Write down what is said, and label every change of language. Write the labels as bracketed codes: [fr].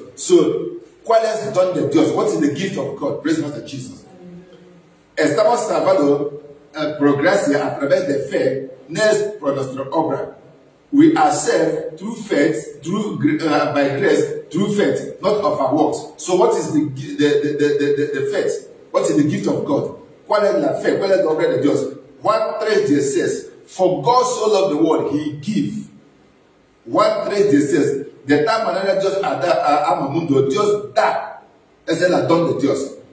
[en] So, [es] ¿cuál es el don de Dios? [en] What is the gift of God? Praise Master Jesus. [es] Estamos salvados por gracia a través de fe, no es por nuestra obra. [en] We are saved through faith, by grace, through faith, not of our works. So, what is the faith? What is the gift of God? [es] ¿Cuál es la fe? ¿Cuál es la obra de Dios? [en] Juan 3 says, for God so loved the world, he gave. [es] 1:3-16, de tal manera Dios ama al mundo, Dios da, es el don de Dios.